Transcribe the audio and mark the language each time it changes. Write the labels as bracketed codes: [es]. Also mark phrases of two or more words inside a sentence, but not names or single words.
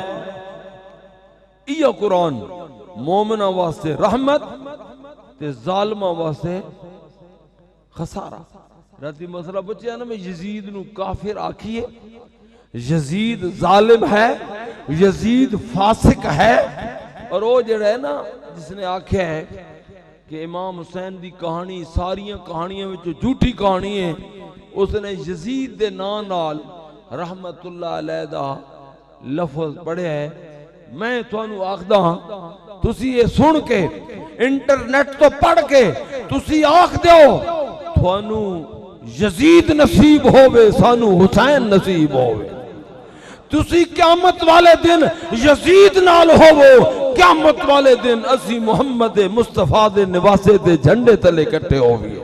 [pa] یہ قرآن مومناں واسطے رحمت تے ظالماں واسطے خسارہ. راتی مسئلہ بچے نہ میں یزید نوں کافر آکھیے، یزید ظالم ہے، یزید فاسق ہے. اور او جیہڑا ہے نا جس نے آکھیا ہے کہ امام حسین دی کہانی ساریاں کہانیاں وچ جھوٹی کہانی ہے، اس نے یزید دے نام نال [ar] رحمة الله عليه [pa] دا لفظ پڑھیا ہے. میں تہانوں آکھدا ہاں تسی ایہ سن کے انٹرنیٹ توں پڑھ کے تسی آکھ دیو تہانوں یزید نصیب ہووے سانوں حسین نصیب ہووے. تسی قیامت والے دن یزید نال ہووو، قیامت والے دن اسی محمد مصطفیٰ دے نواسے دے جھنڈے تلے اکٹھے ہوئیے.